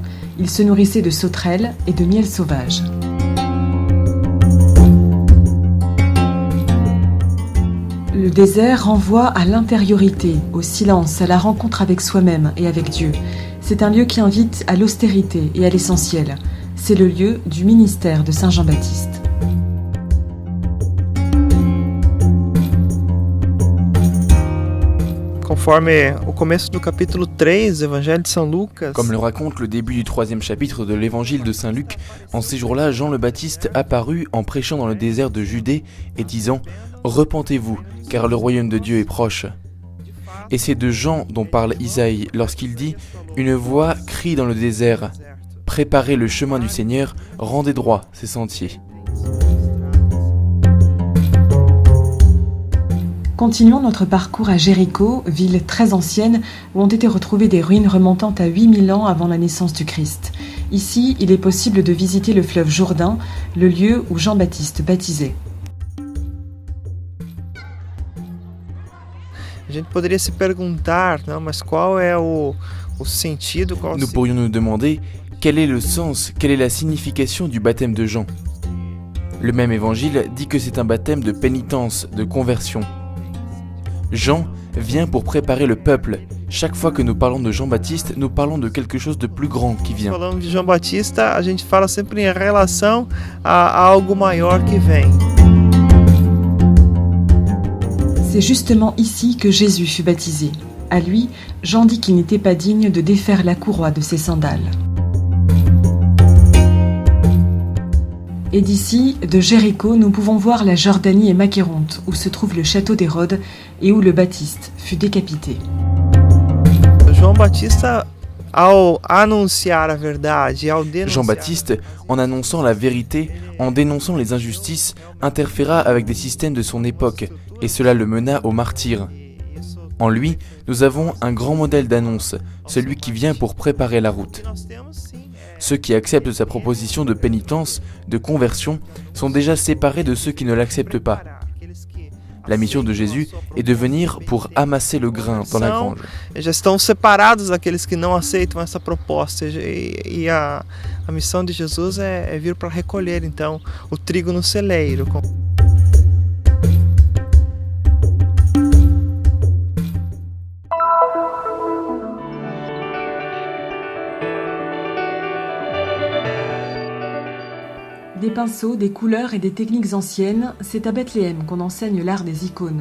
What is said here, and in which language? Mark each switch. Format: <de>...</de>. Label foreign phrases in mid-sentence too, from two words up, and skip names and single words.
<fr>Il se nourrissait de sauterelles et de miel sauvage. Le désert renvoie à l'intériorité, au silence, à la rencontre avec soi-même et avec Dieu. C'est un lieu qui invite à l'austérité et à l'essentiel. C'est le lieu du ministère de Saint Jean-Baptiste.</fr> <pt>Conforme o começo do capítulo 3 do Evangelho de São Lucas.</pt> <fr>Comme le raconte le début du 3e chapitre de l'Évangile de Saint Luc, en ces jours-là, Jean le Baptiste apparut en prêchant dans le désert de Judée et disant « Repentez-vous, car le royaume de Dieu est proche ». Et c'est de Jean dont parle Isaïe lorsqu'il dit « Une voix crie dans le désert ». Préparez le chemin du Seigneur, rendez droit ses sentiers. Continuons notre parcours à Jéricho, ville très ancienne où ont été retrouvées des ruines remontant à 8000 ans avant la naissance du Christ. Ici, il est possible de visiter le fleuve Jourdain, le lieu où Jean-Baptiste baptisait.</fr> <pt>A gente poderia se perguntar, não, mas qual é o sentido?</pt> <fr>Nous pourrions nous demander quel est le sens, quelle est la signification du baptême de Jean. Le même évangile dit que c'est un baptême de pénitence, de conversion. Jean vient pour préparer le peuple. Chaque fois que nous parlons de Jean-Baptiste, nous parlons de quelque chose de plus grand qui vient.</fr> <pt>Falando de João Batista, a gente fala sempre em relação a algo maior que vem.</pt> <fr>C'est justement ici que Jésus fut baptisé. À lui, Jean dit qu'il n'était pas digne de défaire la courroie de ses sandales. Et d'ici, de Jéricho, nous pouvons voir la Jordanie et Makéronte, où se trouve le château d'Hérode et où le Baptiste fut décapité.</fr> <pt>João Batista, ao anunciar a verdade, ao denunciar...</pt> <fr>Jean-Baptiste, en annonçant la vérité, en dénonçant les injustices, interféra avec des systèmes de son époque, et cela le mena au martyre. En lui, nous avons un grand modèle d'annonce, celui qui vient pour préparer la route. Ceux qui acceptent sa proposition de pénitence, de conversion, sont déjà séparés de ceux qui ne l'acceptent pas. La mission de Jésus est de venir pour amasser le grain dans la grange.</fr> <pt>Já estão separados daqueles que não aceitam essa proposta. E a missão de Jesus é vir para recolher, então, o trigo no celeiro.</pt> <fr>Des pinceaux, des couleurs et des techniques anciennes, c'est à Bethléem qu'on enseigne l'art des icônes.</fr>